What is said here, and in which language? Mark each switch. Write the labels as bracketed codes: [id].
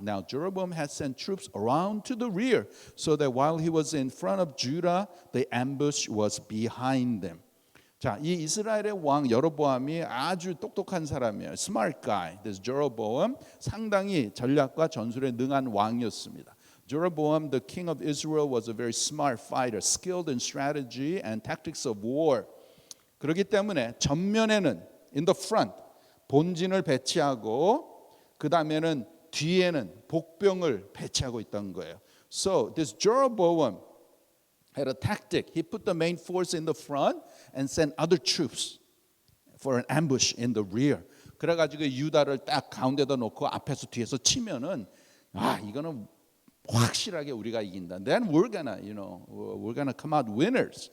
[en] Now Jeroboam had sent troops around to the rear, so that while he was in front of Judah, the ambush was behind them. [ko] 자, 이 이스라엘의 왕 여로보암이 아주 똑똑한 사람이에요. [en] Smart guy. [ko] This Jeroboam 상당히 전략과 전술에 능한 왕이었습니다. [en] Jeroboam, the king of Israel, was a very smart fighter, skilled in strategy and tactics of war. [ko] 그렇기 때문에 전면에는 [en] in the front [ko] 본진을 배치하고 그 다음에는 뒤에는 복병을 배치하고 있던 거예요. [en] So this Jeroboam had a tactic. He put the main force in the front and sent other troops for an ambush in the rear. [ko] 그래가지고 유다를 딱 가운데다 놓고 앞에서 뒤에서 치면은 이거는 확실하게 우리가 이긴다. [en] Then we're gonna come out winners.